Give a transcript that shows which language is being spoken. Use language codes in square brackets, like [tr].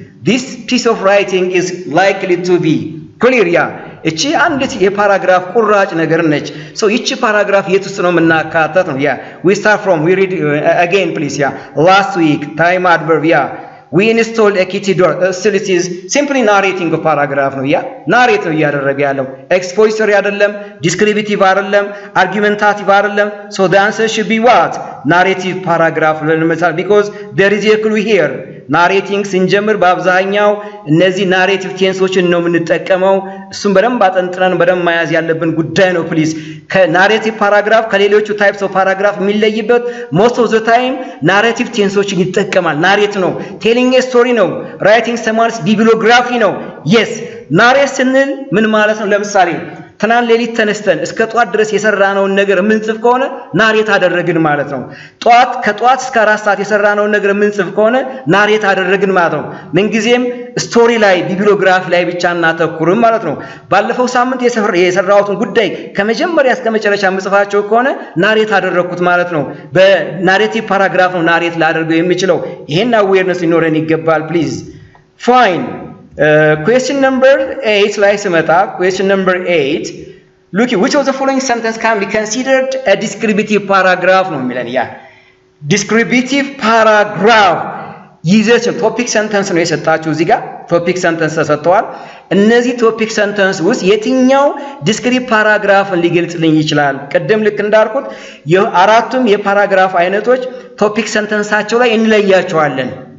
[en] This piece of writing is likely to be clear. [am] Yeah, እቺ አንዲት የፓራግራፍ ቁራጭ ነገር ነች። [en] so [am] እቺ ፓራግራፍ የት ውስጥ ነው የምናካተት ነው? [en] yeah, we start from we read again please. yeah, last week time adverb. yeah, we installed a kitchen door. still it is simply narrating of paragraph ነው። yeah, [am] narrate ነው እያደረገ ያለው expository አይደለም፣ descriptive አይደለም፣ argumentative አይደለም። [en] so the answer should be what? narrative paragraph because there is a clue here. [am] ናሬቲንግ ስንጀምር በአብዛኛው እነዚህ ናሬቲቭ ቴንሶችን ነው የምንጠቀመው። እሱም በደንብ አጠንጥረን በደንብ መያዝ ያለብን ጉዳይ ነው ፕሊዝ። ከናሬቲቭ ፓራግራፍ ከሌሎቹ ታይፕስ ኦፍ ፓራግራፍ የሚለይበት ሞስት ኦፍ ዘ ታይም ናሬቲቭ ቴንሶችን ይጠቀማል። ናሬት ነው፣ ቴሊንግ ኤ ስቶሪ ነው፣ ራይቲንግ ሰማንስ ቢብሊዮግራፊ ነው። [en] yes [am] ናሬት ስንል ምን ማለት ነው? ለምሳሌ ትናንት ሌሊት ተነስተን እስከ ጧት ድረስ የሰራነውን ነገር የምንጽፍ ከሆነ ናሬት አደረግን ማለት ነው። ከጧት እስከ 4 ሰዓት የሰራነውን ነገር የምንጽፍ ከሆነ ናሬት አደረግን ማለት ነው። ምንጊዜም ስቶሪ ላይ ቢብሊዮግራፊ ላይ ብቻ እናተኩርም ማለት ነው። ባለፈው ሳምንት የሰራሁትን ጉዳይ ከመጀመሪያ እስከ መጨረሻ የምጽፋቸው ከሆነ ናሬት አደረኩት ማለት ነው። በናሬቲቭ ፓራግራፍ ነው ናሬት ላደርገው የሚችለው። ይሄን አዌርነስ ሊኖረን ይገባል ፕሊዝ። ፋይን. [en] question number 8 [am] ላይ ስመጣ [en] question number 8 look, which of the following sentence can be considered a descriptive paragraph [am] ነው የሚለን። [en] ያ descriptive paragraph [am] ይዘት ቶፒክ ሰንተንስ ነው የሰጣችሁ እዚህ ጋር ቶፒክ ሰንተንስ ተሰጥቷል እነዚህ ቶፒክ ሰንተንስ ውስጥ የትኛው ዲስክሪፕቲቭ ፓራግራፍን ሊገልጽልኝ ይችላል ቀደም ልክ እንዳልኩት የአራቱም የፓራግራፍ አይነቶች ቶፒክ ሰንተንሳቸው ላይ እንለያቸዋለን